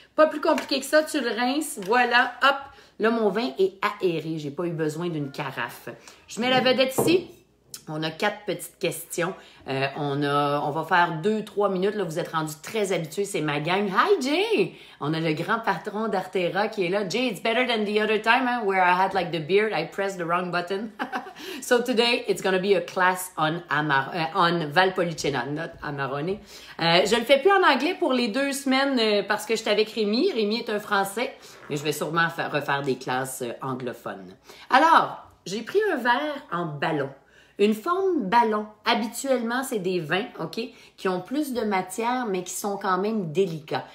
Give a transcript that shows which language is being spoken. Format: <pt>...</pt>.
<fr>Pas plus compliqué que ça, tu le rinces, voilà, hop. Là, mon vin est aéré, j'ai pas eu besoin d'une carafe. Je mets la vedette ici. On a 4 petites questions. On va faire 2-3 minutes. Là, vous êtes rendus très habitués. C'est ma gang.</fr> <en>Hi, Jay!</en> <fr>On a le grand patron d'Artera qui est là.</fr> <en>Jay, it's better than the other time, hein, where I had like the beard. I pressed the wrong button. So today, it's going to be a class on Valpolicella, not Amarone.</en> <fr>Je le fais plus en anglais pour les 2 semaines parce que j'étais avec Rémi. Rémi est un Français. Mais je vais sûrement refaire des classes anglophones. Alors, j'ai pris un verre en ballon. Une forme ballon, habituellement, c'est des vins, OK, qui ont plus de matière, mais qui sont quand même délicats.</fr>